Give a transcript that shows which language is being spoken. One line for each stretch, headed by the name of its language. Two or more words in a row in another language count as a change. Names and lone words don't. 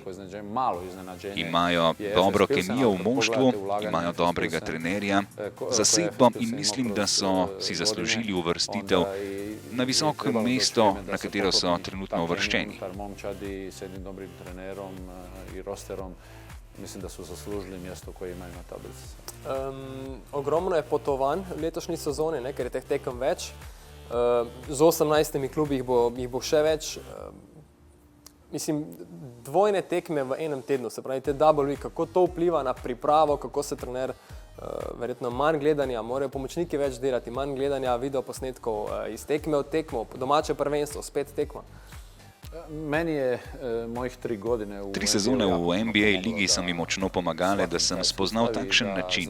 Slovenian: Imajo dobro kemijo v moštvu, imajo dobrega trenerja, zasedbo in mislim, da so si zaslužili uvrstitev na visoko mesto, na katero so trenutno uvrščeni.
Bosnian: Mislim, da so zaslužili mjesto koje imaju na tablici.
Slovenian: Ogromno je potovanj v letošnji sezoni, ker je teh tekem več. Z 18 klubi jih bo še več. Mislim, dvojne tekme v enem tednu, se pravi te
English: double week,
Slovenian: kako to vpliva na pripravo, kako se trener, verjetno manj gledanja, morajo pomočniki več delati, manj gledanja videoposnetkov iz tekme od tekmo, domače prvenstvo, spet tekma. Meni je mojih 3 godine 3 sezone v NBA ligi so mi močno pomagale, da sem spoznal takšen način.